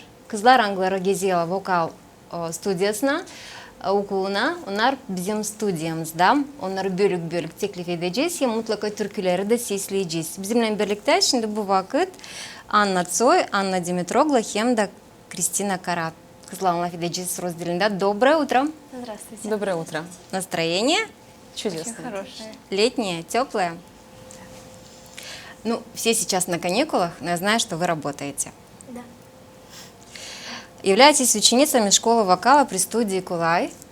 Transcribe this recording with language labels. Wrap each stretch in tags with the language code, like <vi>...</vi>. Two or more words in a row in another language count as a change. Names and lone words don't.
<gag>Kızlar Anglara geziyor vokal stüdyosuna. Okuluna, onlar bizim stüdyomuzda. Onları bölük teklif edeceğiz. Hem mutlaka türküleri de sesleyeceğiz. Bizimle birlikte şimdi bu vakit Anna Tsoy, Anna Dimitrogla hem de Kristina Karat. Kızlarla laf edeceğiz разделinde.</gag> <ru>Доброе утро. Здравствуйте. Доброе утро. Настроение? Чудесно. Очень хорошее. Летнее, теплое? Ну, все сейчас на каникулах, но я знаю, что вы работаете. Да. Являетесь ученицами школы вокала при студии Кулай.</ru>